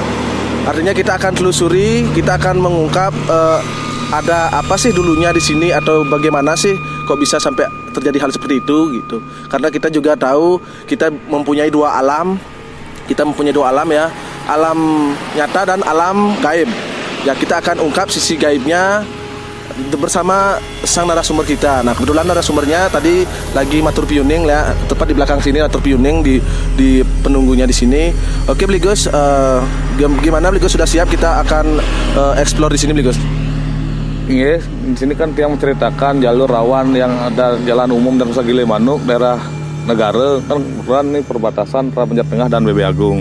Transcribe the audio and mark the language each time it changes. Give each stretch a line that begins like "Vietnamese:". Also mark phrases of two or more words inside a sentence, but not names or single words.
Indonesian: Artinya kita akan telusuri, kita akan mengungkap ada apa sih dulunya di sini atau bagaimana sih kok bisa sampai terjadi hal seperti itu gitu. Karena kita juga tahu kita mempunyai dua alam. Kita mempunyai dua alam ya, alam nyata dan alam gaib. Ya kita akan ungkap sisi gaibnya bersama sang narasumber kita. Nah kebetulan narasumbernya tadi lagi
Balinese: matur piuning
Indonesian: ya, tepat di belakang sini
Balinese: matur piuning
Indonesian: di penunggunya di sini. Oke Bligus, gimana Bligus, sudah siap? Kita akan explore di sini Bligus. Iya, di sini kan tiang menceritakan jalur rawan yang ada jalan umum dan Nusa Gile Manuk daerah negara kan kebetulan nih perbatasan antara Banjar Tengah dan BB Agung.